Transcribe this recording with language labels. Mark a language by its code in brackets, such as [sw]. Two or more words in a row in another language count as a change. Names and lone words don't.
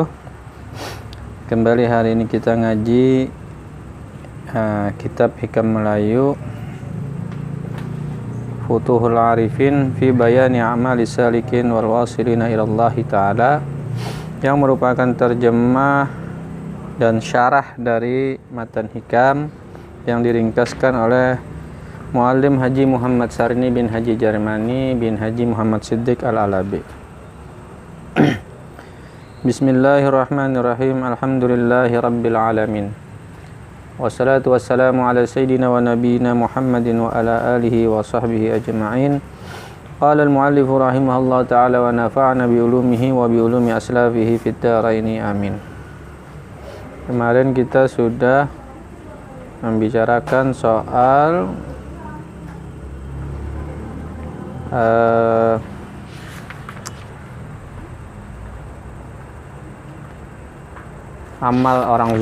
[id] Kembali hari ini kita ngaji kitab Hikam Melayu Futuhul Arifin fi Bayani A'mali Salikin wal Wasilina ilallahi ta'ala, yang merupakan terjemah dan syarah dari matan hikam yang diringkaskan oleh Muallim Haji Muhammad Sarni bin Haji Jarmani bin Haji Muhammad Siddiq Al-Alabi. [ar] Bismillahirrahmanirrahim. الحمد لله رب العالمين والصلاة والسلام على سيدنا ونبينا محمد وعلى آله وصحبه أجمعين. قال المؤلف رحمه الله تعالى ونفعنا بعلومه وبعلوم أسلافه في الدارين آمين. [id] Kemarin kita sudah membicarakan soal amal orang